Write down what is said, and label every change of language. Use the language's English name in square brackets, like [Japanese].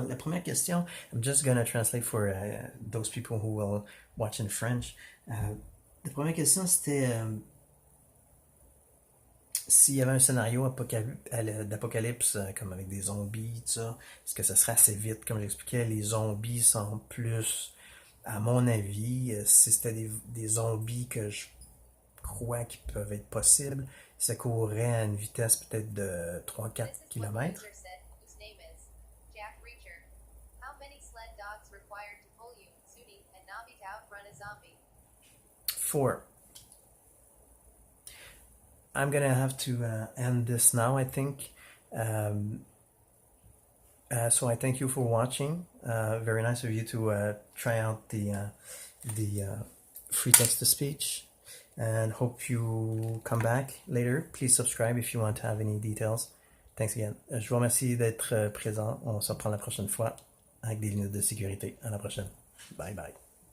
[French] La première question, [English] I'm just gonna translate for those people who will watch in French. [French] La première question, c'était s'il y avait un scénario d'apocalypse, comme avec des zombies, tout ça, est-ce que ça serait assez vite? Comme j'expliquais, les zombies sont plus, à mon avis, si c'était des zombies que je crois qui peuvent être possibles, ça courrait à une vitesse peut-être de 3-4 [English] This is what the [French] km. [English] user said, whose name is Jack Reacher. How many sled dogs required to pull you, Suni, and Navi to outrun a zombie? 4. I'm gonna have to end this now, I think. So I thank you for watching. Very nice of you to try out the free text-to-speech, and hope you come back later. Please subscribe if you want to have any details. Thanks again. [French] Je vous remercie d'être présent. On se reprend la prochaine fois avec des lunettes de sécurité. À la prochaine. Bye bye.